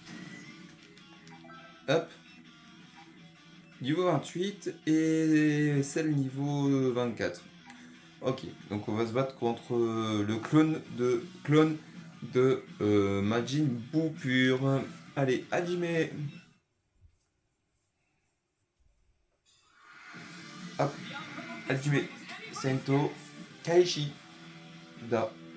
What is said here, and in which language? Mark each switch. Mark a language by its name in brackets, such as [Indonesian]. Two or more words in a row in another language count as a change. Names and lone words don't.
[French] Hop. Niveau 28 et celle niveau 24. Ok, donc on va se battre contre le clone de Majin Buu pur. Allez, [Japanese] Hajime. Hop, Hajime. Sento. Kaishi. Da.